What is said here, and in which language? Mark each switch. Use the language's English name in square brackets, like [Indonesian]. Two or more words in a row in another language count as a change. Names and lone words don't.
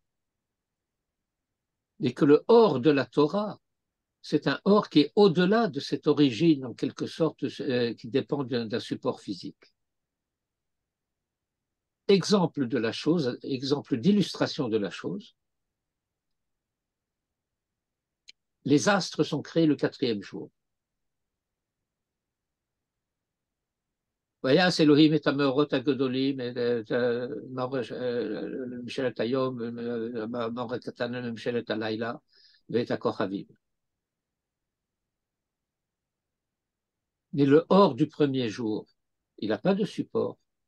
[French] Et que le or de la Torah, c'est un or qui est au-delà de cette origine, en quelque sorte, qui dépend d'un support physique. Exemple de la chose, exemple d'illustration de la chose, les astres sont créés le 4e jour. [Hebrew] ויעש אלוהים את המאורות הגדולים, ממשלת היום, המאור הקטן ממשלת הלילה, ואת הכוכבים. [French] Mais le or du premier jour, il n'a pas de support.